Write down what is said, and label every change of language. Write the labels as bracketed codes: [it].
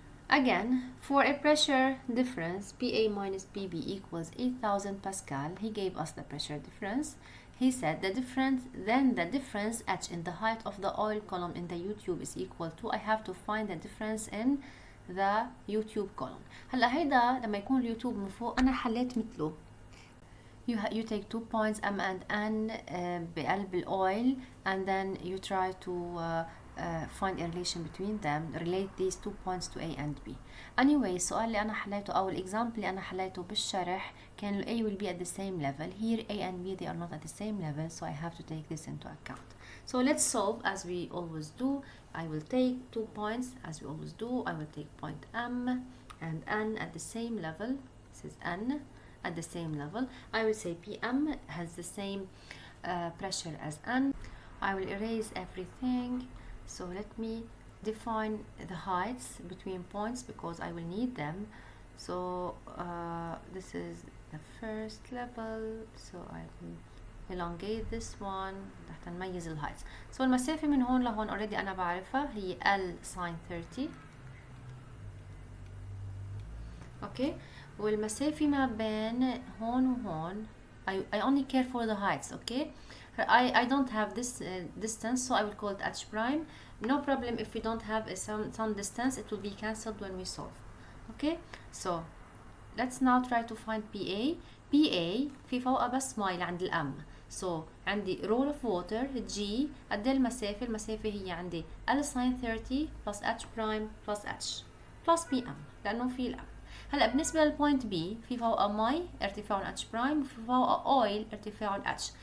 [en] Again, for a pressure difference PA minus PB equals 8000 Pascal, he gave us the pressure difference. He said the difference H in the height of the oil column in the U-tube is equal to, I have to find the difference in the U-tube column. [ar] هلا هيدا لما يكون اليوتيوب من فوق أنا حليت مثله. [en] You take 2 points M and N [ar] بقلب الأويل, [en] and then you try to find a relation between them, relate these 2 points to A and B. [ar] Anyway, السؤال اللي أنا حليته أو الإكزامبل اللي أنا حليته بالشرح كان [en] A will be at the same level. Here A and B, they are not at the same level, so I have to take this into account. So let's solve as we always do. I will take 2 points as we always do. I will take point M and N at the same level. This is N, at the same level. I will say PM has the same pressure as N. I will erase everything. So let me define the heights between points because I will need them. So this is the first level, so I will elongate this one [ar] حتى نميز الهايتس. So المسافة من هون لهون [en] already [ar] أنا بعرفها هي L sin 30. [en] okay. [ar] والمسافة ما بين هون وهون [en] I only care for the heights. okay. I don't have this distance, so I will call it H prime. No problem if we don't have some distance, it will be cancelled when we solve. okay. So let's now try to find PA. [ar] PA في فوقها بس مي عند الأم. [en] So [ar] عندي [en] roll of water G [ar] قد المسافة. المسافة هي عندي L sin 30 plus H prime plus H plus PM لأنه في الأم. هلا بالنسبة للبوينت B في فوقها مي ارتفاع H prime وفي فوقها oil ارتفاع H.